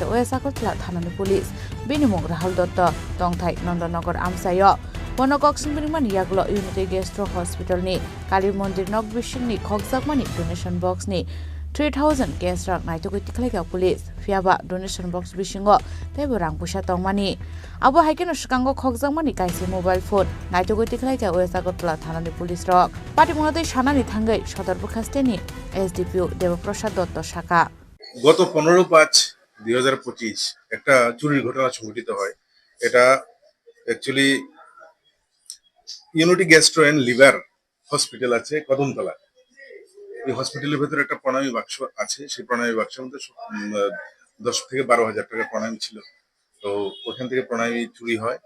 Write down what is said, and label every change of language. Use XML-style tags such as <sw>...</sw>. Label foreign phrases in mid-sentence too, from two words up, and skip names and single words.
<trp>oesakotla thanani police binimung Rahul Dotto tongthai Nandanagar amsayo bono kok singmani yagulo Unity Gastro Hospital ni Kali Mondir Nok Bishing ni Khokjakmani</trp> <en>donation box</en> <trp>ni 3000 cash rak naitogoi tikhlaiga police fiaba</trp> <en>donation box</en> <trp>bishingo tebo rang pusa tongmani abo haikeno shikango khokjakmani kaisi</trp> <en>mobile phone</en> <trp>naitogoi tikhlaiga oesagotla thanani police rok patimungate shanani thangai sodar bukhasteni SDPO দেবপ্রসাদ দত্ত শাখা</trp> <bn>গত 15/5/2025 একটা চুরির ঘটনা সংঘটিত হয় এটা অ্যাকচুয়ালি ইউনিটি গ্যাস্ট্রো এন্ড লিভার হসপিটাল আছে কদমতলা এই হসপিটালের ভিতরে একটা প্রণামী বাক্স আছে সেই প্রণামী বাক্সের মধ্যে 10 থেকে 12,000 টাকা প্রণামী ছিল তো ওখান থেকে প্রণামী চুরি হয়</bn>